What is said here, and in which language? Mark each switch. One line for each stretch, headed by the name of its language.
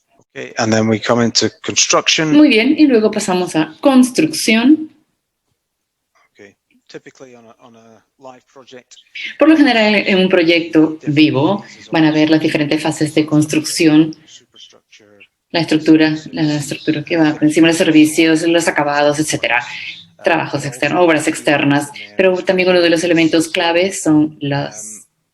English: Okay, and then we come into construction.
Spanish: Muy bien, y luego pasamos a construcción.
English: Okay. Typically on a live project.
Spanish: Por lo general, en un proyecto vivo van a ver las diferentes fases de construcción, la estructura que va por encima de los servicios, los acabados, etcétera, trabajos externos, obras externas, pero también uno de los elementos claves son los